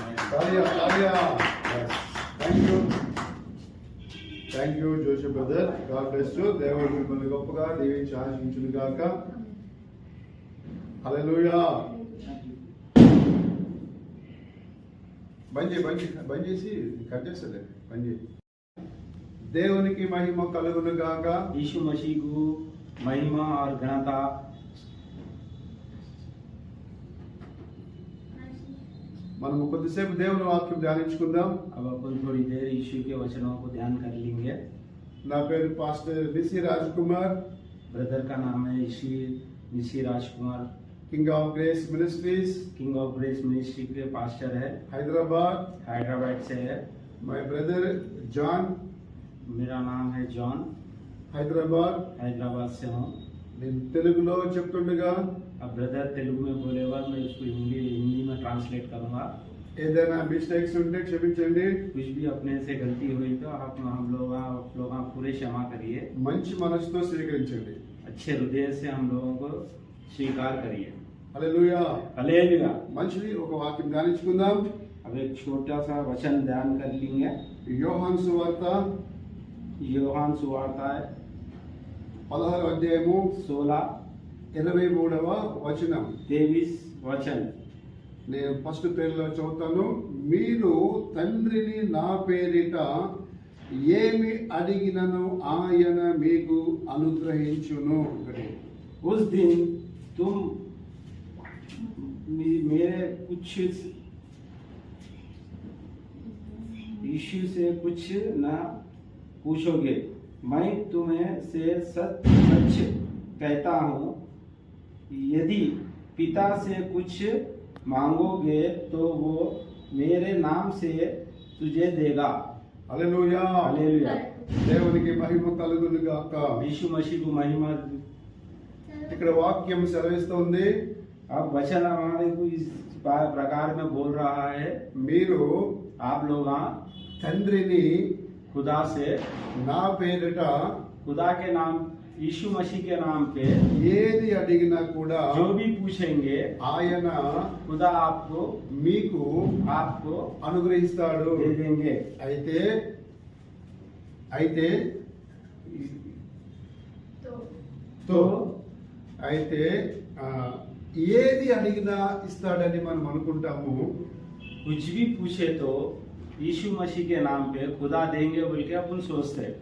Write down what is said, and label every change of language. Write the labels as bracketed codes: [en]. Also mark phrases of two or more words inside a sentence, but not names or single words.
[en] Thank you Joshi brother. God bless you. [te] దేవుడు మిమ్మల్ని గొప్పగా దీవించి ఆశీర్వదించును గాక. హల్లెలూయా. బంద్ చేసి కట్ చేస్తలే. బంద్ చేసి దేవునికి మహిమ కలుగును గాక. [hi] यीशु मसीह को महिमा और घनता. [te] మనము కొద్దిసేపు దేవుని వాక్యం ధ్యానించుకుందాం. [hi] अब अपन थोड़ी देर यीशु के वचनों को ध्यान कर लेंगे. [te] నా పేరు పాస్టర్ నిసి రాజ్ కుమార్, [hi] ब्रदर का नाम है निशी राजकुमार. [te] కింగ్ ఆఫ్ గ్రేస్ మినిస్ట్రీస్, [hi] किंग ऑफ ग्रेस मिनिस्ट्री के पास्टर है. [te] హైదరాబాద్. [hi] हैदराबाद से है. [en] My brother John, [hi] मेरा नाम है जॉन. [te] హైదరాబాద్. [hi] हैदराबाद से हूँ. [te] నేను తెలుగులో చెప్తుండగా [hi] अब ब्रदर तेलुगु में बोलेगा, मैं उसको हिंदी में ट्रांसलेट करूँगा. [te] ఏదైనా మిస్టేక్స్ ఉంటే క్షమించండి. [hi] कुछ भी अपने से गलती हुई तो आप लोग पूरे क्षमा करिए. [te] మంచి మనసుతో స్వీకరించండి. [hi] अच्छे हृदय से हम लोगों को स्वीकार करिए. [te] హల్లెలూయా. [hi] हालेलुया. [te] మంచిది. ఒక వాక్యం ధ్యానించుకుందాం. [hi] अब एक छोटा सा वचन ध्यान कर लेंगे. [te] యోహాను సువార్త యోహాన్ సువార్త 16వ అధ్యాయము 16 23వ వచనం. [hi] 23 वचन. [te] నేను ఫస్ట్ పేరులో చదువుతాను. మీరు తండ్రిని నా పేరిట ఏమి అడిగినను ఆయన మీకు అనుగ్రహించును. [hi] उस दिन तुम मेरे कुछ यीशु से कुछ न पूछोगे. मैं तुम्हें से सच सच कहता हूँ, यदि पिता से कुछ मांगोगे तो वो मेरे नाम से तुझे देगा. [te] హల్లెలూయా. [hi] हालेलुया. [te] దేవునికి మహిమ కలుగును గాక. [hi] यीशु मसीह को महिमा. [te] ఇక్కడ వాక్యం సెలవిస్తుంది, [hi] अब वचन हमारे को इस प्रकार में बोल रहा है. [te] మీరు [hi] आप लोग [te] తండ్రిని [hi] खुदा से, [te] నా పేరిట [hi] खुदा के नाम, यीशु मसीह के नाम पे [te] ఏది అడిగినా కూడా [hi] जो भी पूछेंगे [te] ఆయన [hi] खुदा आपको [te] మీకు అనుగ్రహిస్తాడు. [hi] दे देंगे. [te] అయితే ఏది అడిగినా ఇస్తాడని మనం అనుకుంటాము. [hi] कुछ भी पूछे तो यीशु मसीह के नाम पे खुदा देंगे बोल के अपन सोचते हैं.